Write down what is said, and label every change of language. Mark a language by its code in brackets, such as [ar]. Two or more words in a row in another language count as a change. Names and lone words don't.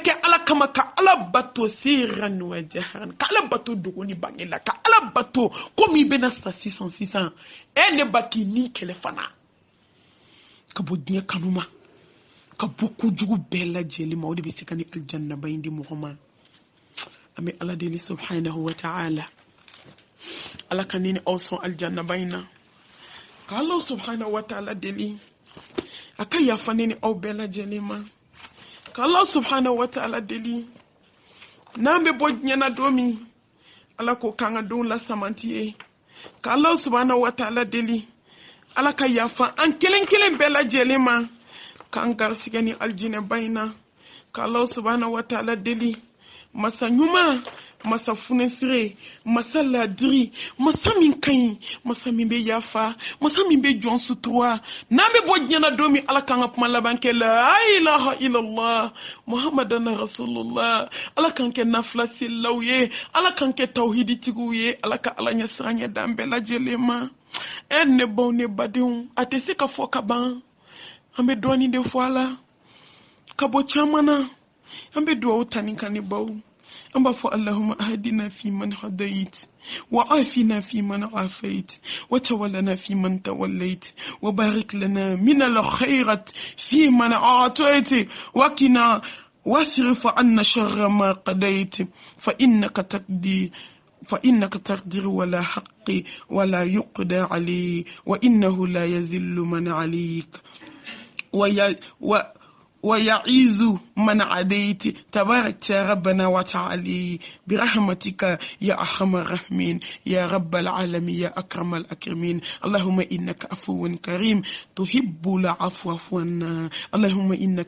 [bm] kɛ ala kama ka ala bato siran wa jaharan ka ala bato dogo ni bange la ka ala bato komi i bɛna sa sisan ne ba k'i ni kɛlɛ fana ka bɔ diɲɛ kanu ma ka bɔ kojugu bɛɛ lajɛlen ma o de bɛ se ka ni aljanna ba in di mɔgɔ ma an bɛ ala deli [ar] سبحانه وتعالى [bm] ala ka ni aw sɔn aljanna ba in na ka ala [ar] سبحانه وتعالى [bm] deli aka yafa ne ni aw bɛɛ lajɛlen ma ka [ar] الله سبحانه وتعالى [bm] deli n'an bɛ bɔ diɲɛ na don min ala ko k'an ka don lasamanti ye ka [ar] الله سبحانه وتعالى [bm] deli ala ka yafa an kelen kelen bɛɛ lajɛlen ma k'an garisigɛ ni aljinɛ ba in na ka [ar] الله سبحانه وتعالى [bm] deli masa ɲuman masa funesire masa ladiri masa min kaɲi masa min bɛ yafa masa min bɛ jɔn sutura n'an bɛ bɔ diɲɛ na don min ala k'an ka kuma laban kɛ [ar] لا إله إلا الله محمدا رسول الله [bm] ala k'an kɛ nafila selilaw ye ala k'an kɛ tawhiditigiw ye ala ka ala ɲɛ siran ɲɛ d'an bɛɛ lajɛlen ma ne baw ne badenw a tɛ se ka fɔ ka ban an bɛ dɔɔnin de fɔ a la ka bɔ caman na an bɛ duwawu ta ni kan ni baw an b'a fɔ [ar] اللهم اهدنا فيمن هديت وعافنا فيمن عافيت وتولنا فيمن توليت وبارك لنا من الخيرات فيمن أعطيت وقنا واصرف عنا شر ما قضيت فإنك تقضي ولا حق ولا يقدى عليه وإنه لا يذل من عليك ويعيز من عديت تبارك يا ربنا وتعالي برحمتك يا أرحم الراحمين يا رب العالمين يا أكرم الأكرمين اللهم إنك عفو كريم تحب العفو عنا اللهم إنك